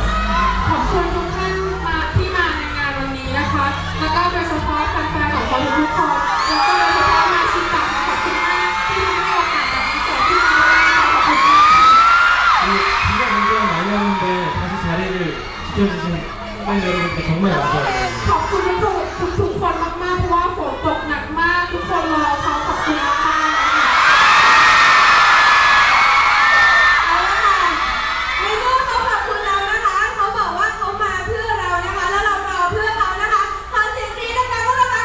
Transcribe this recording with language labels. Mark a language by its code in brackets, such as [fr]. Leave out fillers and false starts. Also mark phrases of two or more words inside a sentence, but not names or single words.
[th] ขอบคุณทุกท่านที่มาในงานวันนี้นะคะแล้วก็โดยเฉพาะแฟนๆของคนทุกคนแล้วก็โดยเฉพาะมาชิตะขอบคุณมากที่ให้โอกาสแบบนี้เกิดขึ้นมาขอบคุณมาก [ko] 비가 굉장히 많이 왔는데 다시 자리를 지켜주신 팬 여러분께 정말 감사합니다. [th] ขอบคุณทุกคนมากๆเพราะว่าฝนตกหนักมากทุกคนรอเขาขอบคุณมากๆนะคะ เอาละค่ะในเมื่อเขาขอบคุณเรานะคะเขาบอกว่าเขามาเพื่อเรานะคะแล้วเรารอเพื่อเขานะคะขอเสียงกรี๊ดดังๆว่า